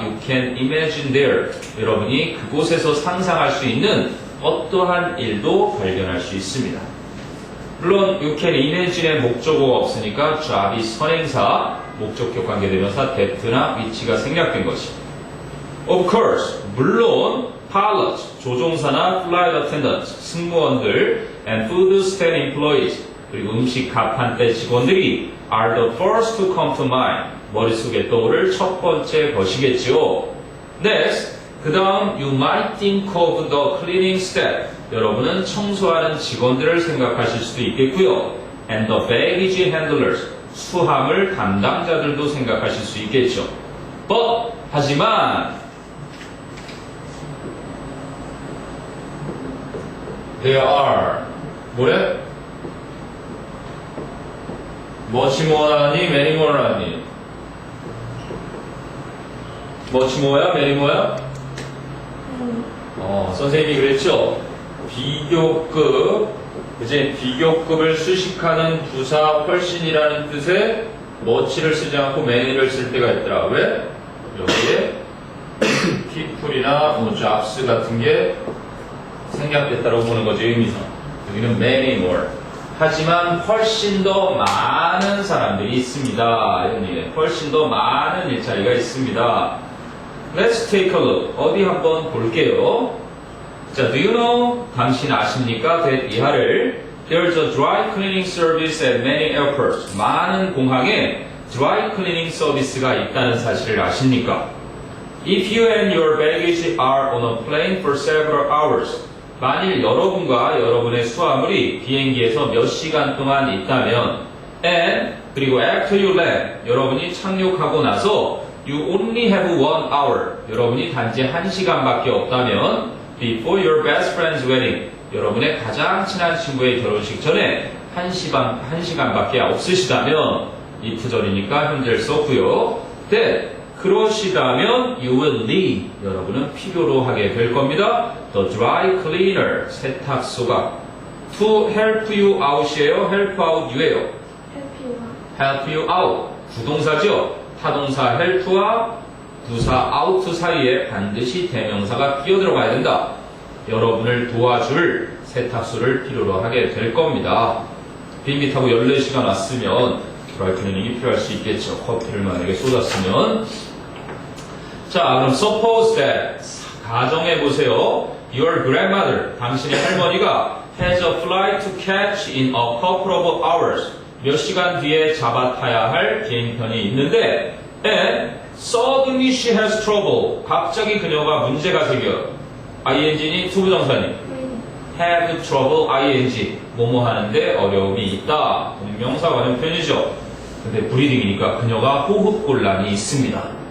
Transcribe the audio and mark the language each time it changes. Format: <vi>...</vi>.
<en>You can imagine there.</en> <ko>여러분이 그곳에서 상상할 수 있는 어떠한 일도 발견할 수 있습니다. 물론</ko> <en>you can imagine</en> <ko>의 목적어가 없으니까 job이 선행사, 목적격 관계대명사 that나 which가 생략된 것입니다.</ko> <en>Of course,</en> <ko>물론</ko> <en>pilots,</en> <ko>조종사나</ko> <en>flight attendants,</en> <ko>승무원들</ko> <en>and food stand employees,</en> <ko>그리고 음식 가판대 직원들이</ko> <en>are the first to come to mind.</en> <ko>머릿속에 떠오를 첫 번째 것이겠지요. Next, 그 다음</ko> <en>you might think of the cleaning staff.</en> <ko>여러분은 청소하는 직원들을 생각하실 수도 있겠고요.</ko> <en>and the baggage handlers.</en> <ko>수화물 담당자들도 생각하실 수 있겠죠.</ko> <en>But,</en> <ko>하지만,</ko> <en>there are,</en> <ko>뭐래?</ko> <en>much more 하니, many more 하니? much more야, many more야?</en> <ko>선생님이 그랬죠? 비교급, 이제 비교급을 수식하는 부사 훨씬이라는 뜻의 much를 쓰지 않고 many를 쓸 때가 있더라. 왜? 여기에 people이나 뭐 jobs 같은 게 생략됐다고 보는 거지, 의미상. 여기는 many more. 하지만 훨씬 더 많은 사람들이 있습니다. 여기 훨씬 더 많은 일자리가 있습니다.</ko> <en>Let's take a look.</en> <ko>어디 한번 볼게요. 자,</ko> <en>do you know?</en> <ko>당신 아십니까?</ko> <en>that</en> <ko>이하를</ko> <en>There's a dry cleaning service at many airports.</en> <ko>많은 공항에 dry cleaning 서비스가 있다는 사실을 아십니까?</ko> <en>If you and your baggage are on a plane for several hours.</en> <ko>만일 여러분과 여러분의 수화물이 비행기에서 몇 시간 동안 있다면 and 그리고</ko> <en>after you land</en> <ko>여러분이 착륙하고 나서</ko> <en>you only have 1 hour</en> <ko>여러분이 단지 1시간밖에 없다면</ko> <en>before your best friend's wedding</en> <ko>여러분의 가장 친한 친구의 결혼식 전에 1시간밖에 없으시다면 if절이니까 현재를 썼고요. then 그러시다면</ko> <en>you will need</en> <ko>여러분은 필요로 하게 될 겁니다.</ko> <en>The dry cleaner</en> <ko>세탁소가</ko> <en>to help you out이에요. help out you예요. help you out</en> <ko>부동사죠. 타동사 help와 부사 out 사이에 반드시 대명사가 끼어들어가야 된다. 여러분을 도와줄 세탁소를 필요로 하게 될 겁니다. 비행기 타고 14시간 왔으면 드라이 클리닝이 필요할 수 있겠죠. 커피를 만약에 쏟았으면. 자, 그럼</ko> <en>suppose that</en> <ko>가정해보세요.</ko> <en>Your grandmother,</en> <ko>당신의 할머니가</ko> <en>has a flight to catch in a couple of hours.</en> <ko>몇 시간 뒤에 잡아타야 할 비행편이 있는데</ko> <en>and suddenly she has trouble.</en> <ko>갑자기 그녀가 문제가 생겨. ing니 투부정사니 have trouble ing 뭐뭐 하는데 어려움이 있다. 동명사 관형 표현이죠. 근데 브리딩이니까 그녀가 호흡곤란이 있습니다.</ko>